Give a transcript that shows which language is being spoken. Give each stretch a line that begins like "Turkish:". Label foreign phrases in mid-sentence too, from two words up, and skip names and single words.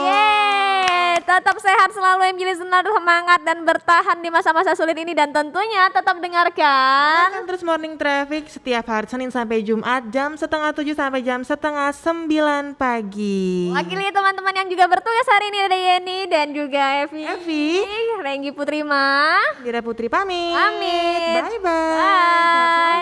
Indonesian: Yeay, tetap sehat selalu MG listener, semangat dan bertahan di masa-masa sulit ini, dan tentunya tetap dengarkan Akan terus Morning Traffic setiap hari Senin sampai Jumat jam 6:30 sampai jam 8:30 pagi. Wakili teman-teman yang juga bertugas hari ini, ada Yeni dan juga Evi. Renggi Putri mah. Indira Putri pamit. Pamit.
English: Bye-bye. Bye.